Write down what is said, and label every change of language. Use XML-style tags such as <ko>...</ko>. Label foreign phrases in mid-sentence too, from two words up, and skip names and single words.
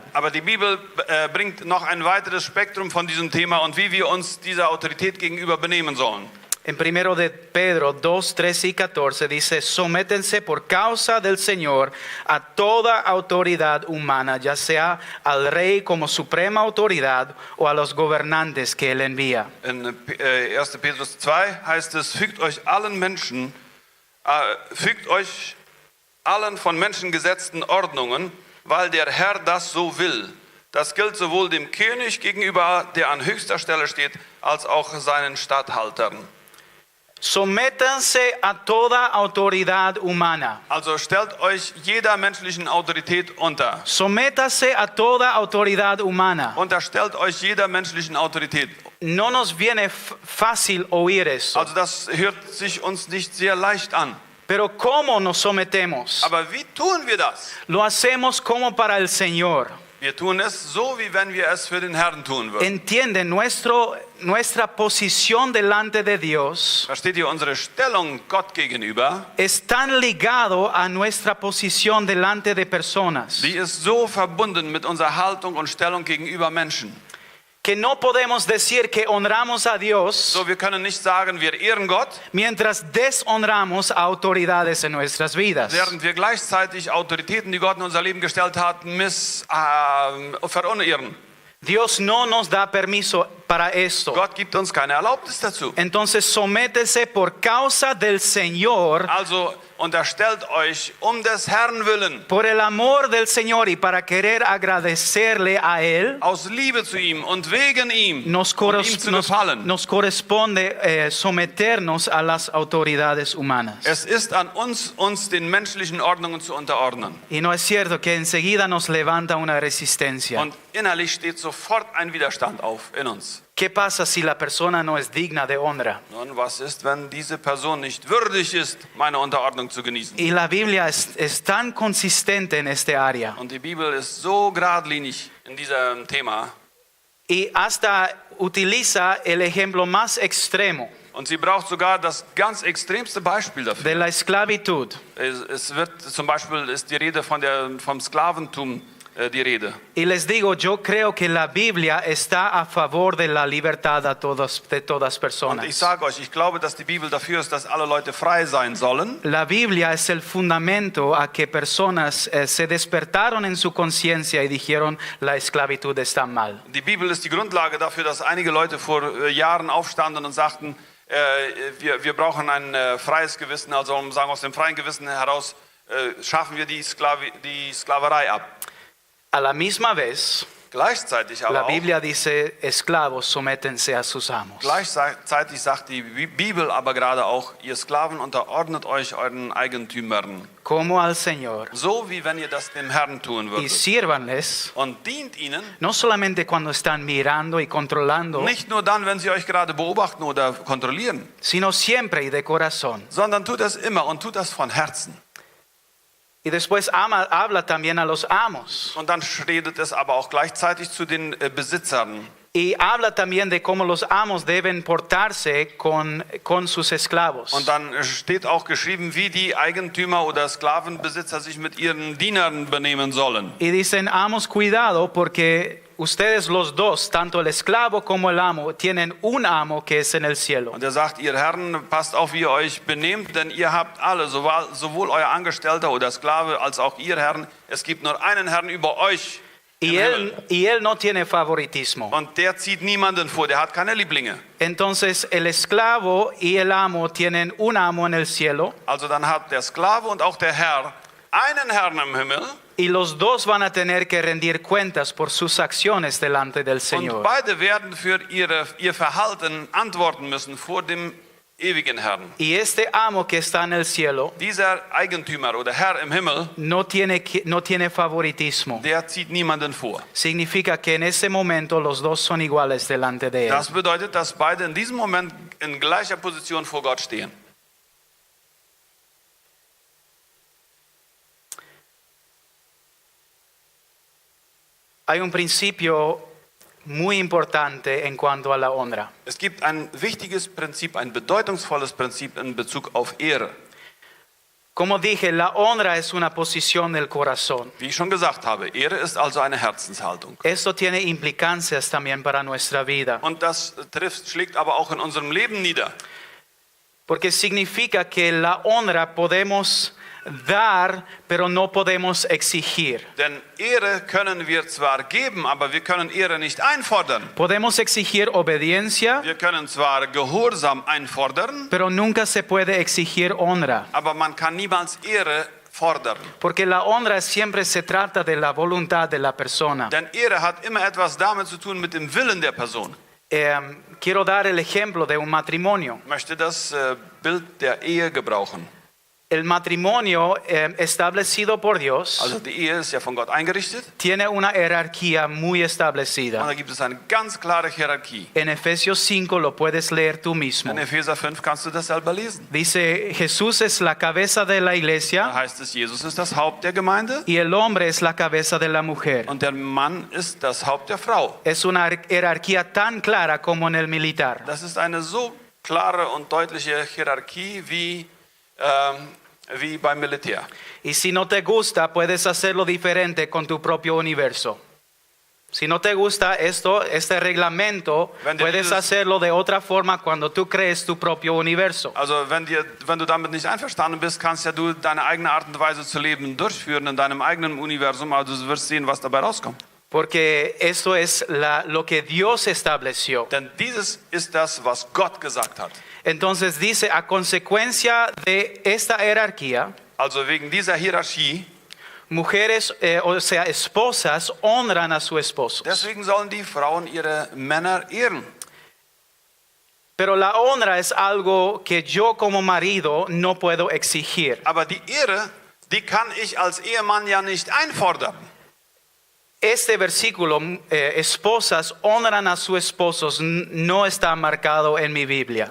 <de>Aber die Bibel bringt noch ein weiteres Spektrum von diesem Thema und wie wir uns dieser Autorität gegenüber benehmen sollen.</de> <es>En 1 de Pedro 2, 13 y 14 dice, sométense por causa del Señor a toda autoridad humana, ya sea al rey como suprema autoridad o a los gobernantes que él envía.</es> <de>In 1. Petrus 2 heißt es, fügt euch allen von Menschen gesetzten Ordnungen, weil der Herr das so will. Das gilt sowohl dem König gegenüber, der an höchster Stelle steht, als auch seinen Statthaltern.</de> <es>Sométanse a toda autoridad humana.</es> <de>Also stellt euch jeder menschlichen Autorität unter.</de> <es>Sométase a toda autoridad humana.</es> <de>Unterstellt euch jeder menschlichen Autorität.</de> <es>No nos viene fácil oír eso.</es> <de>Also das hört sich uns nicht sehr leicht an.</de> <es>Pero ¿cómo nos sometemos?</es> <de>Aber wie tun wir das?</de> <es>Lo hacemos como para el Señor.</es> <de>Wir tun es so, wie wenn wir es für den Herrn tun würden.</de> <es>Entienden, nuestra posición delante de Dios</es> <de>Versteht ihr, unsere Stellung Gott gegenüber,</de> <es>es tan ligado a nuestra posición delante de personas</es> <de>die ist so verbunden mit unserer Haltung und Stellung gegenüber Menschen.</de> <es>que no podemos decir que honramos a Dios</es> <de>So, wir können nicht sagen, wir ehren Gott,</de> <es>mientras deshonramos a autoridades en nuestras vidas.</es> <de>während wir gleichzeitig Autoritäten, die Gott in unser Leben gestellt hat, verunehren.</de> <es>Dios no nos da permiso para esto.</es> <de>Gott gibt uns keine Erlaubnis dazu.</de> <es>Entonces sométese por causa del Señor,</es> <de>Also unterstellt euch des Herrn willen,</de> <es>por el amor del Señor y para querer agradecerle a Él.</es> <de>aus Liebe zu ihm und wegen ihm,</de> <es>Nos</es> <de>und ihm zu gefallen.</de> <es>corresponde someternos a las autoridades humanas.</es> <de>Es ist an uns den menschlichen Ordnungen zu unterordnen.</de> <es>Y no es cierto que enseguida nos levanta una resistencia.</es> <de>Und innerlich steht sofort ein Widerstand auf in uns.</de> <es>¿Qué pasa si la persona no es digna de honra?</es> <de>Nun, was ist, wenn diese Person nicht würdig ist, meine Unterordnung zu genießen?</de> <es>Y la Biblia es tan consistente en este área.</es> <de>Und die Bibel ist so geradlinig in diesem Thema.</de> <es>Y hasta utiliza el ejemplo más extremo</es> <de>Und sie braucht sogar das ganz extremste Beispiel dafür.</de> <es>de la esclavitud.</es> <de>Es wird zum Beispiel, ist die Rede vom Sklaventum die Rede.</de> <es>Y les digo, yo creo que la Biblia está a favor de la libertad de todas</es> <de>Und ich</de> <es>personas.</es> <de>sage euch, ich glaube, dass die Bibel dafür ist, dass alle Leute frei sein sollen.</de> <es>La Biblia es el fundamento a que personas se despertaron en su conciencia y dijeron la esclavitud está mal.</es> <de>Die Bibel ist die Grundlage dafür, dass einige Leute vor Jahren aufstanden und sagten, wir brauchen ein freies Gewissen, also sagen aus dem freien Gewissen heraus schaffen wir die Sklaverei ab.</de> <es>A la misma vez,</es> <de>Gleichzeitig aber</de> <es>la</es> <de>auch,</de> <es>Biblia dice, esclavos, sométense a sus amos.</es> <de>gleichzeitig sagt die Bibel aber gerade auch, ihr Sklaven unterordnet euch euren Eigentümern,</de> <es>Como al Señor.</es> <de>so wie wenn ihr das dem Herrn tun</de> <es>Y</es> <de>würdet.</de> <es>sírvanles,</es> <de>Und dient ihnen,</de> <es>no solamente cuando están mirando y controlando,</es> <de>nicht nur dann, wenn sie euch gerade beobachten oder kontrollieren,</de> <es>sino siempre y de corazón.</es> <de>sondern tut das immer und tut das von Herzen.</de> <es>Y después habla también a los amos.</es> <de>Und dann redet es aber auch gleichzeitig zu den Besitzern.</de> <es>Y habla también de cómo los amos deben portarse con sus esclavos.</es> <de>Und dann steht auch geschrieben, wie die Eigentümer oder Sklavenbesitzer sich mit ihren Dienern benehmen sollen.</de> <es>Y dicen, amos, cuidado, porque ustedes los dos, tanto el esclavo como el amo, tienen un amo que es en el cielo.</es> <de>Und er sagt, ihr Herren, passt auf, wie ihr euch benehmt, denn ihr habt alle, sowohl euer Angestellter oder Sklave, als auch ihr Herren, es gibt nur einen Herrn über euch. im Himmel.</de> <es>Y él no tiene favoritismo.</es> <de>Und der zieht niemanden vor, der hat keine Lieblinge.</de> <es>Entonces el esclavo y el amo tienen un amo en el cielo.</es> <de>Also dann hat der Sklave und auch der Herr einen Herrn im Himmel.</de> <es>Y los dos van a tener que rendir cuentas por sus acciones delante del</es> <de>Und</de> <es>Señor.</es> <de>beide werden für ihr Verhalten antworten müssen vor dem ewigen Herrn.</de> <es>Y este amo que está en el cielo</es> <de>Dieser Eigentümer oder Herr im Himmel,</de> <es>no tiene favoritismo.</es> <de>der zieht niemanden vor.</de> <es>Significa que en ese momento los dos son iguales delante de él.</es> <de>Das bedeutet, dass beide in diesem Moment in gleicher Position vor Gott stehen.</de> <es>Hay un principio muy importante en cuanto a la honra.</es> <de>Es gibt ein wichtiges Prinzip, ein bedeutungsvolles Prinzip in Bezug auf Ehre.</de> <es>Como dije, la honra es una posición del corazón.</es> <de>Wie ich schon gesagt habe, Ehre ist also eine Herzenshaltung.</de> <es>Esto tiene implicancias también para nuestra vida,</es> <de>Und das schlägt aber auch in unserem Leben nieder.</de> <es>porque significa que la honra podemos dar, pero no podemos exigir.</es> <de>Denn Ehre können wir zwar geben, aber wir können Ehre nicht einfordern.</de> <es>Podemos exigir obediencia,</es> <de>Wir können zwar Gehorsam einfordern,</de> <es>pero nunca se puede exigir honra,</es> <de>aber man kann niemals Ehre fordern.</de> <es>porque la honra siempre se trata de la voluntad de la persona.</es> <de>Denn Ehre hat immer etwas damit zu tun mit dem Willen der Person.</de> <es>Quiero dar el ejemplo de un matrimonio.</es> <de>Ich möchte das Bild der Ehe gebrauchen.</de> <es>El matrimonio establecido por Dios</es> <de>Also die Ehe ist ja von Gott eingerichtet</de> <es>tiene una jerarquía muy</es> <de>und</de> <es>establecida.</es> <de>da gibt es eine ganz klare Hierarchie.</de> <es>En Efesios 5 lo puedes leer tú mismo.</es> <de>In Epheser 5 kannst du das selber lesen.</de> <es>Dice, Jesús es la cabeza de la</es> <de>Da</de> <es>iglesia</es> <de>heißt es, Jesus ist das Haupt der Gemeinde</de> <es>y el hombre es la cabeza de la mujer.</es> <de>und der Mann ist das Haupt der Frau.</de> <es>Es una jerarquía tan clara como en el militar.</es> <de>Das ist eine so klare und deutliche Hierarchie wie beim Militär.</de> <es>Y si no te gusta, puedes hacerlo diferente con tu propio universo. Si no te gusta este reglamento,</es> <de>Wenn dir</de> <es>puedes</es> <de>dieses-</de> <es>hacerlo de otra forma cuando tú crees tu propio universo.</es> <de>Also wenn du damit nicht einverstanden bist, kannst ja du deine eigene Art und Weise zu leben durchführen in deinem eigenen Universum, aber du wirst sehen, was dabei rauskommt.</de> <es>Porque eso es lo que Dios estableció.</es> <de>Denn dieses ist das, was Gott gesagt hat.</de> <es>Entonces dice, a consecuencia de esta jerarquía,</es> <de>Also wegen dieser Hierarchie,</de> <es>mujeres, o sea, esposas, honran a su esposo.</es> <de>deswegen sollen die Frauen ihre Männer ehren.</de> <es>Pero la honra es algo que yo como marido no puedo exigir.</es> <de>Aber die Ehre, die kann ich als Ehemann ja nicht einfordern.</de> <es>Este versículo, esposas honran a sus esposos, no está marcado en mi Biblia.</es>